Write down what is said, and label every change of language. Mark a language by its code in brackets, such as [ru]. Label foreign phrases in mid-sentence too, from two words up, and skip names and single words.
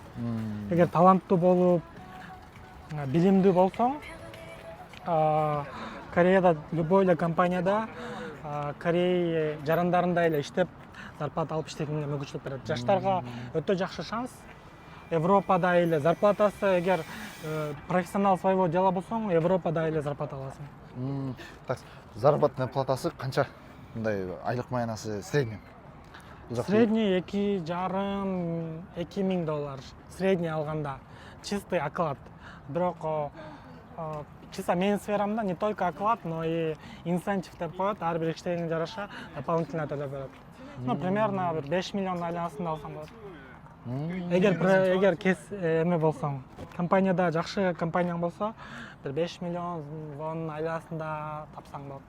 [ky] Эгер таланттуу болуп, билимдүү болсоң, Кореяда любой эле компанияда Корея жарандарында эле иштеп, зарплата алып иштегенге мүмкүнчүлүк берет. Жаштарга өтө жакшы шанс. Европада эле зарплатасы, эгер [ru] профессионал своего дела [ky] болсоң, Европада эле зарплата аласың. [ru] Так, заработная [ky] платасы канча? Мындай айлык маянасы средний? [ru] Средний $2,5–2,000. Средний алганда. Чистый оклад. [ky] Бирок чисто менин сферамда [ru] не только оклад, но и инцентив [ky] деп коет. Ар бир иштегенине жараша дополнительно төлөп берет. Примерно 5 миллион айланасында алсаң болот. Эгер эме болсоң, компанияда жакшы компанияң болсо, бир 5 миллион вон айланасында тапсаң болот.